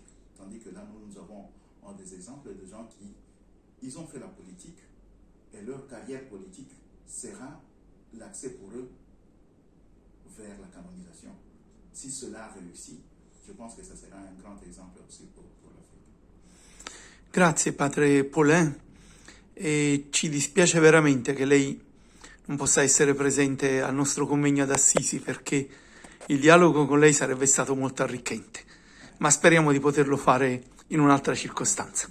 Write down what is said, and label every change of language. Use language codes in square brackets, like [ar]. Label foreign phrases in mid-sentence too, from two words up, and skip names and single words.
[fr] Tandis que là nous avons des exemples de gens qui ils ont fait la politique et leur carrière politique sera l'accès pour eux vers la canonisation. Si cela réussit, je pense que ça sera un grand exemple aussi pour l'Afrique. [it] Grazie Padre Paulin, e ci dispiace veramente che lei non possa essere presente al nostro convegno ad Assisi perché il dialogo con lei sarebbe stato molto arricchente, ma speriamo di poterlo fare in un'altra circostanza.